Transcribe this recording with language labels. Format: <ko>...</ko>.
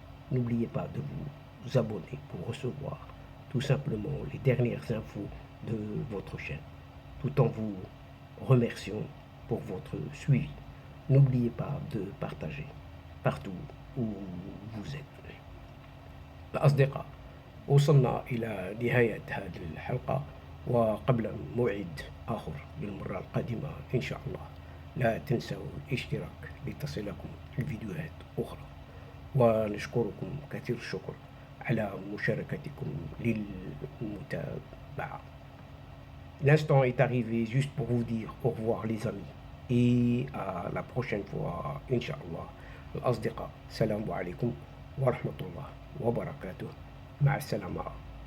<fr>N'oubliez pas de vous abonner pour recevoir tout simplement les dernières infos de votre chaîne, tout en vous remerciant pour votre suivi. N'oubliez pas de partager partout où vous êtes.</fr> <ar>الأصدقاء، وصلنا إلى نهاية هذه الحلقة، وقبل موعد آخر للمرة القادمة إن شاء الله لا تنسوا الاشتراك لتصلكم الفيديوهات أخرى، ونشكركم كثير الشكر على مشاركتكم للمتابعة.</ar> <fr>L'instant est arrivé juste pour vous dire au revoir les amis et à la prochaine fois Inch'Allah.</fr> <ar>الأصدقاء، السلام عليكم ورحمة الله وبركاته. مع السلامة.</ar>